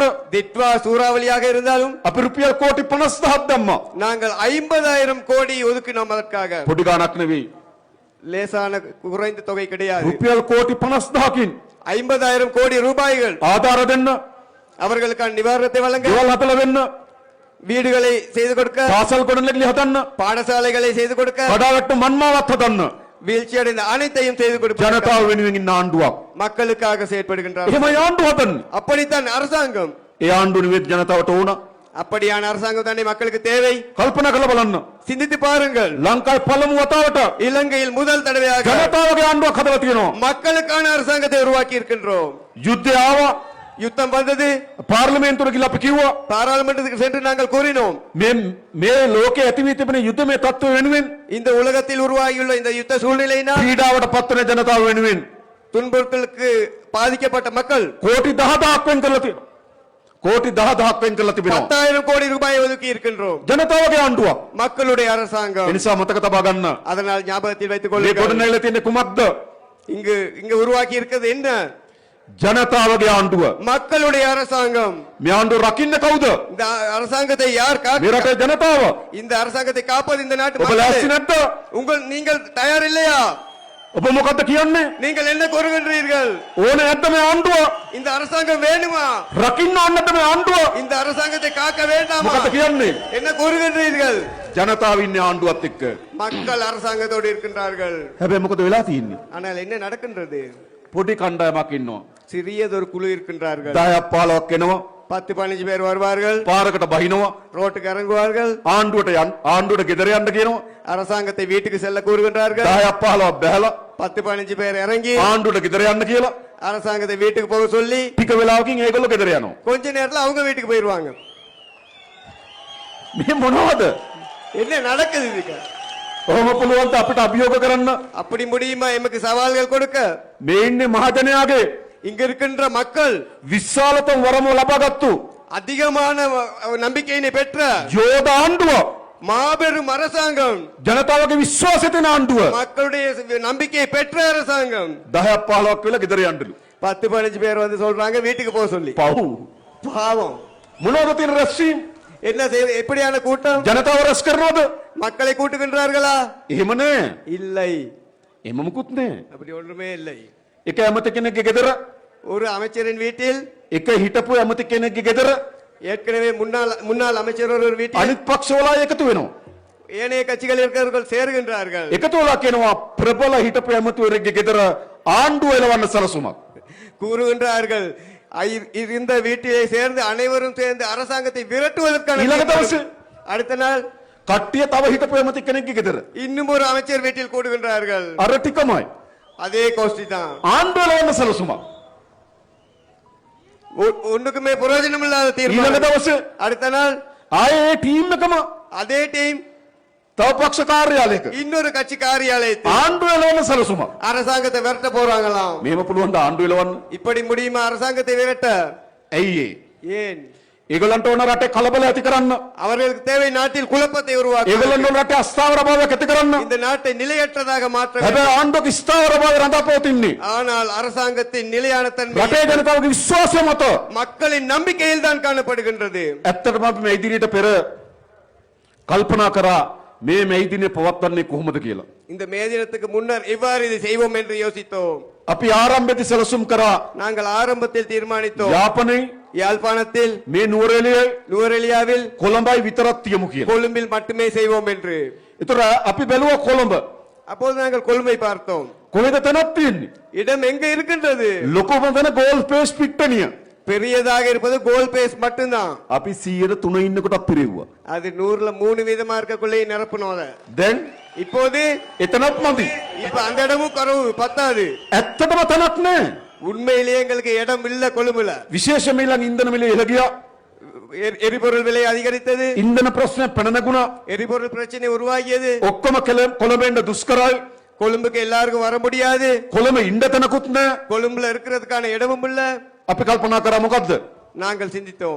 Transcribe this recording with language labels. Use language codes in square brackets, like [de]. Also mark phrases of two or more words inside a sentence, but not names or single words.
[ta] திட்வா சூறாவளியாக இருந்தாலும் [si] අපි රුපියල් කෝටි 50000ක් දැම්මා. [ta] நாங்கள் 50,000 கோடி ஒதுக்கினோம் அதற்காக. [si] පොඩි ගාණක් නෙවෙයි. [ta] லேசான குறைந்த தொகை கிடையாது. [si] රුපියල් කෝටි 50000කින් [ta] 50,000 கோடி ரூபாய்கள் [si] ආධාර දෙන්න, [ta] அவர்களுக்கான நிவாரணத்தை வழங்க, [si] ගෙවල් හදලා වෙන්න, [ta] வீடுகளை செய்து கொடுக்க, [si] පාසල් ගොඩනැගිලි හදන්න, [ta] பாடசாலைகளை செய்து கொடுக்க, [si] කඩාවැට්ටු මන්මාවත් හදන්න [ta] வீழ்ச்சி அடைந்த அனைத்தையும் செய்து கொடுப்பார். [si] ජනතාව වෙනුවෙන් ඉන්න ආණ්ඩුවක්. [ta] மக்களுக்காக செயற்படுகின்றார். [si] එහෙම ආණ්ඩුව හදන්නේ. [ta] அப்படித்தான் அரசாங்கம். [si] ඒ ආණ්ඩුව නෙවෙයි ජනතාවට ඕන. [ta] அப்படியான அரசாங்கம் தானே மக்களுக்கு தேவை. [si] කල්පනා කරලා බලන්න. [ta] சிந்தித்து பாருங்கள். [si] ලංකාවේ පළමු වතාවට [ta] இலங்கையில் முதல் தடவையாக [si] ජනතාවගේ ආණ්ඩුවක් හදලා තියෙනවා. [ta] மக்களுக்கான அரசாங்கத்தை உருவாக்கி இருக்கின்றோம். [si] යුද්ධය ආවා. [ta] யுத்தம் வந்தது. [si] පාර්ලිමේන්තුවට ගිහලා අපි කිව්වා [ta] பாராளுமன்றத்துக்கு சென்று நாங்கள் கூறினோம், [si] මේ ලෝකයේ ඇති වී තිබෙන යුද්ධමය තත්ත්ව වෙනුවෙන් [ta] இந்த உலகத்தில் உருவாகியுள்ள இந்த யுத்த சூழ்நிலையினால் [si] පීඩාවට පත්වන ජනතාව වෙනුවෙන් [ta] துன்புறுத்தலுக்கு பாதிக்கப்பட்ட மக்கள் [si] කෝටි 10000ක් වෙන් කරලා තියෙනවා. කෝටි 10000ක් වෙන් කරලා තිබෙනවා. [ta] 10,000 கோடி ரூபாய் ஒதுக்கி இருக்கின்றோம். [si] ජනතාවගේ ආණ්ඩුවක්. [ta] மக்களுடைய அரசாங்கம். [si] ඒ නිසා මතක තබා ගන්න. [ta] அதனால் ஞாபகத்தில் வைத்துக் [si] මේ [ta] கொள்ளுங்கள். [si] ගොඩනැගිලා තියෙන කුමක්ද? [ta] இங்கு உருவாக்கி இருக்கிறது என்ன? [si] ජනතාවගේ ආණ්ඩුව. [ta] மக்களுடைய அரசாங்கம். [si] මේ ආණ්ඩුව රකින්න කවුද? [ta] இந்த அரசாங்கத்தை யார் [si] මේ රටේ ජනතාව. [ta] இந்த அரசாங்கத்தை காப்பது இந்த நாட்டு [si] ඔබ ලෑස්ති [ta] மக்கள். [si] නැද්ද? [ta] நீங்கள் தயார் இல்லையா? [si] ඔබ මොකද්ද කියන්නේ? [ta] நீங்கள் என்ன கூறுகின்றீர்கள்? [si] ඕනේ නැද්ද මේ ආණ්ඩුව? [ta] இந்த அரசாங்கம் வேணுமா? [si] රකින්න ඕනේ මේ ආණ්ඩුව? [ta] இந்த அரசாங்கத்தை காக்க வேண்டாமா? [si] මොකද්ද කියන්නේ? [ta] என்ன கூறுகின்றீர்கள்? [si] ජනතාව ඉන්නේ ආණ්ඩුවත් එක්ක. [ta] மக்கள் அரசாங்கத்தோடு இருக்கின்றார்கள். [si] හැබැයි මොකද වෙලා තියෙන්නේ? [ta] ஆனால் என்ன நடக்கின்றது? [si] පොඩි කණ්ඩායමක් ඉන්නවා. [ta] சிறியதொரு குழு இருக்கின்றார்கள். [si] 10ක් 15ක් එනවා. [ta] 10-15 பேர் வருவார்கள். [si] පාරකට බහිනවා. [ta] ரோட்டுக்கு இறங்குவார்கள். [si] ආණ්ඩුවට ගෙදර යන්න කියනවා. [ta] அரசாங்கத்தை வீட்டுக்கு செல்ல கூறுகின்றார்கள். [si] 10ක් 15ක් බැලලා [ta] 10-15 பேர் இறங்கி [si] ආණ්ඩුවට ගෙදර යන්න කියලා [ta] அரசாங்கத்தை வீட்டுக்கு போக சொல்லி [si] ටික වෙලාවකින් ඒගොල්ලෝ ගෙදර යනවා. [ta] கொஞ்ச நேரத்துல அவங்க வீட்டுக்கு போயிருவாங்க. [si] මේ මොනවද? [ta] என்ன நடக்குது இதுக்கு? [si] ඔහොම පුළුවන් ද අපිට අභියෝග කරන්න? [ta] அப்படி முடியுமா எமக்கு சவால்கள் கொடுக்க? [si] මේ ඉන්නේ මහජනයාගේ [ta] இங்க இருக்கின்ற மக்கள் [si] විශාලතම වරම ලබාගත්තු [ta] அதிகமான நம்பிக்கையினை பெற்ற [si] යෝධ ආණ්ඩුව. [ta] மாபெரும் அரசாங்கம். [si] ජනතාවගේ විශ්වාසය තියෙන ආණ්ඩුව. [ta] மக்களுடைய நம்பிக்கையை பெற்ற அரசாங்கம். [si] 10ක් 15ක් වෙලා ගෙදර යන්නලු. [ta] 10-15 பேர் வந்து சொல்றாங்க வீட்டுக்கு போக சொல்லி. [si] පව්. [ta] பாவம். [si] මොනවද තියෙන රැස්වීම්? [ta] என்ன எப்படியான கூட்டம்? [si] ජනතාව රැස් කරනවද? [ta] மக்களை கூட்டுகின்றார்களா? [si] එහෙම නෑ. [ta] இல்லை. [si] එහෙම මුකුත් නෑ. [ta] அப்படி ஒன்றுமே இல்லை. [si] එක ඇමති කෙනෙක්ගේ ගෙදර, [ta] ஒரு அமைச்சரின் வீட்டில் [si] එක හිටපු ඇමති කෙනෙක්ගේ ගෙදර [ta] ஏற்கனவே முன்னாள் அமைச்சர் ஒரு வீட்டில் [si] අනිත් පක්ෂවලා එකතු වෙනවා. [ta] ஏனைய கட்சிகள் இருக்கிறவர்கள் சேருகின்றார்கள். [si] එකතු වෙලා කියනවා ප්‍රබල හිටපු ඇමතිවරයෙක්ගේ ගෙදර ආණ්ඩුව එලවන්න සලසුමක්. [ta] கூறுகின்றார்கள் இந்த வீட்டிலே சேர்ந்து அனைவரும் சேர்ந்து அரசாங்கத்தை விரட்டுவதற்கான [si] ඊළඟ දවසේ [ta] அடுத்த நாள் [si] කට්ටිය තව හිටපු ඇමති කෙනෙක්ගේ ගෙදර [ta] இன்னும் ஒரு அமைச்சர் வீட்டில் கூடுகின்றார்கள். [si] අර ටිකමයි [ta] அதே கோஷ்டி தான். [si] ආණ්ඩුව එලවන්න සලසුමක්. [ta] ஒண்ணுக்குமே பிரயோஜனம் இல்லாத [si] ඊළඟ [ta] தீர்மானம். [si] දවසේ [ta] அடுத்த நாள் [si] ආයේ ඒ ටීම් එකම [ta] அதே டீம் [si] තව පක්ෂ කාර්යාලයක [ta] இன்னொரு கட்சி காரியாலயத்தில் [si] ආණ්ඩුව එලවන්න සලසුමක්. [ta] அரசாங்கத்தை விரட்ட போறாங்களாம். [si] මේව පුළුවන් ද ආණ්ඩුව එලවන්න? [ta] இப்படி முடியுமா அரசாங்கத்தை விரட்ட? [si] ඇයි ඒ? [ta] ஏன்? [si] ඒගොල්ලන්ට ඕන රටේ කලබල ඇති කරන්න. [ta] அவர்களுக்கு தேவை நாட்டில் குழப்பத்தை உருவாக்க. [si] ඒගොල්ලන්ට ඕන රටේ අස්ථාවර භාවයක් ඇති කරන්න. [ta] இந்த நாட்டை நிலையற்றதாக மாற்ற வேண்டும். [si] හැබැයි ආණ්ඩුවක ස්ථාවර භාවය රඳා පවතින්නේ [ta] ஆனால் அரசாங்கத்தின் நிலையான தன்மை [si] රටේ ජනතාවගේ විශ්වාසය මත. [ta] மக்களின் நம்பிக்கையில் தான் காணப்படுகின்றது. [si] ඇත්තටම අපි මේ ඉදිරියට පෙර කල්පනා කරා මේ ඉදිරියේ පවත්වන්නේ කොහොමද කියලා. [ta] இந்த மே தினத்துக்கு முன்னர் எவ்வாறு இதை செய்வோம் என்று யோசித்தோம். [si] අපි ආරම්භයේදී සැලසුම් කරා [ta] நாங்கள் ஆரம்பத்தில் தீர்மானித்தோம் [si] යාපනයේ [ta] யாழ்ப்பாணத்தில், [si] මේ නුවරඑළියයි [ta] நுவரெலியாவில், [si] කොළඹයි විතරක් තියමු කියලා. [ta] கொழும்பில் மட்டுமே செய்வோம் என்று. [si] ඒතර අපි බැලුවා කොළඹ. [ta] அப்போது நாங்கள் கொழும்பை பார்த்தோம். [si] කොහෙද තැනක් තියෙන්නේ? [ta] இடம் எங்க இருக்கின்றது? [si] ලොකුම තැන ගෝල් පේස් පිට්ටනිය. [ta] பெரியதாக இருப்பது கோல் பேஸ் மட்டும்தான். [si] අපි 103 ඉන්නකොටත් පිරෙව්වා. [ta] அது 100ல 3 வீதமா இருக்கக்குள்ளே நிரப்பணும் அத. [si] දැන් [ta] இப்போது [si] එතනත් මදි. [ta] இப்ப அந்த இடமும் கரவு பத்தாது. [si] ඇත්තටම තැනක් නැහැ. [ta] உண்மையிலேயே எங்களுக்கு இடம் இல்ல கொழும்புல. [si] විශේෂයෙන්ම ඊළඟ ඉන්ධන මිල ඉහළ ගියා. [ta] எரிபொருள் விலை அதிகரித்தது. [si] ඉන්ධන ප්‍රශ්න පැන නැගුණා. [ta] எரிபொருள் பிரச்சனை உருவாகியது. [si] ඔක්කොම කොළඹෙන්ද දුෂ්කරයි. [ta] கொழும்புக்கு எல்லாருக்கும் வர முடியாது. [si] කොළඹ ඉන්න තැනකුත් නැහැ. [ta] கொழும்புல இருக்கிறதுக்கான இடமும் இல்ல. [si] අපි කල්පනා කරා මොකද්ද? [ta] நாங்கள் சிந்தித்தோம்.